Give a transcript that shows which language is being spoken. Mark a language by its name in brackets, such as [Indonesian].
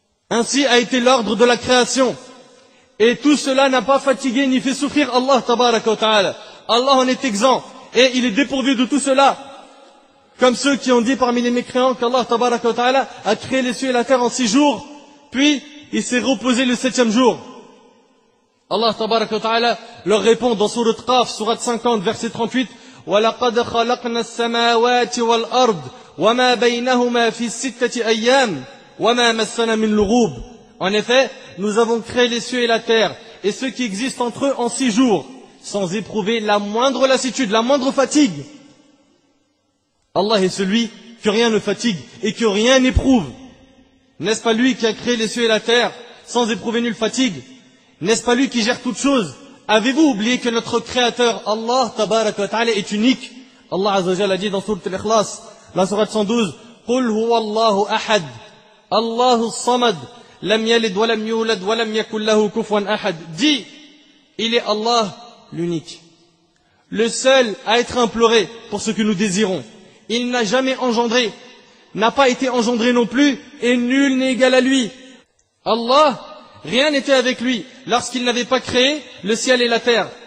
[French] Ainsi a été l'ordre de la création. Et tout cela n'a pas fatigué ni fait souffrir Allah tabaraka wa ta'ala. Allah en est exempt et il est dépourvu de tout cela. Comme ceux qui ont dit parmi les mécréants qu'Allah tabaraka wa ta'ala a créé les cieux et la terre en 6 jours, puis il s'est reposé le 7e jour. Allah tabaraka wa ta'ala leur répond dans sourate Qaf, sourate 50, verset 38, [Arabic] وَلَقَدْ خَلَقْنَا السَّمَاوَاتِ وَالْأَرْضِ وَمَا بَيْنَهُمَا فِي 6 أَيَّامٍ وَمَا مَسَّنَا مِنْ لُغُوبٍ. [French] En effet, nous avons créé les cieux et la terre et ce qui existe entre eux en 6 jours, sans éprouver la moindre lassitude, la moindre fatigue. Allah est celui que rien ne fatigue et que rien n'éprouve. N'est-ce pas lui qui a créé les cieux et la terre sans éprouver nulle fatigue? N'est-ce pas lui qui gère toutes choses? Avez-vous oublié que notre créateur, Allah tabaraka wa ta'ala, est unique? Allah azza wa jalla a dit dans sourate Al-Ikhlas, la sourate 112, [Arabic] قُلْ هُوَ اللَّهُ أَحَدٌ اللَّهُ الصَّمَدُ لَمْ يَلِدْ وَلَمْ يُولَدْ وَلَمْ يَكُنْ لَهُ كُفُوًا أَحَدٌ. [French] Dis, il est Allah, l'unique, le seul à être imploré pour ce que nous désirons. Il n'a jamais engendré, n'a pas été engendré non plus, et nul n'est égal à lui. Allah, rien n'était avec lui lorsqu'il n'avait pas créé le ciel et la terre.